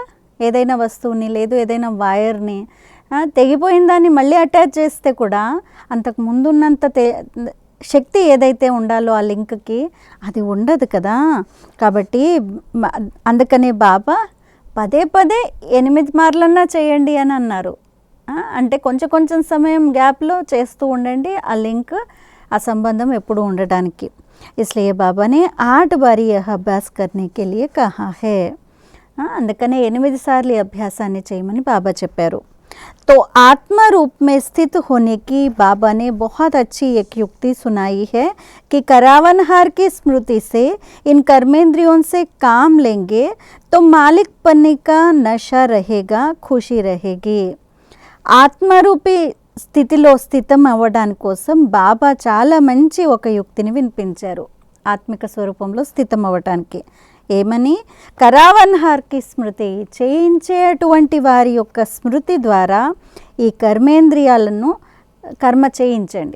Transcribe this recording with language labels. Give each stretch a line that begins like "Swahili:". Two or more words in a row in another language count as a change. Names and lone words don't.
Telugu: ఏదైనా వస్తువుని, లేదు ఏదైనా వైర్ని తెగిపోయిన దాన్ని మళ్ళీ అటాచ్ చేస్తే కూడా అంతకు ముందున్నంత శక్తి ఏదైతే ఉండాలో ఆ లింక్కి అది ఉండదు కదా. కాబట్టి అందుకనే బాబా పదే 8 మార్లన్నా చేయండి అని అన్నారు. అంటే కొంచెం సమయం గ్యాప్లో చేస్తూ ఉండండి ఆ లింక్, ఆ సంబంధం ఎప్పుడు ఉండడానికి.
Hindi: इसलिए बाबा ने 8 बारी यह अभ्यास करने के लिए कहा है.
Telugu: అందుకనే 8 సార్లు ఈ అభ్యాసాన్ని చేయమని బాబా చెప్పారు.
Hindi: तो आत्मा रूप में स्थित होने की बाबा ने बहुत अच्छी एक युक्ति सुनाई है कि करावनहार की स्मृति से इन कर्मेंद्रियों से काम लेंगे तो मालिक बनने का नशा रहेगा, खुशी रहेगी।
Telugu: ఆత్మరూపి స్థితిలో స్థితం అవ్వడానికి కోసం బాబా చాలా మంచి ఒక యుక్తిని వినిపించారు ఆత్మిక స్వరూపంలో స్థితం అవ్వటానికి. ఏమని? కరావన్హార్కి స్మృతి చేయించేటువంటి వారి యొక్క స్మృతి ద్వారా ఈ కర్మేంద్రియాలను కర్మ చేయించండి.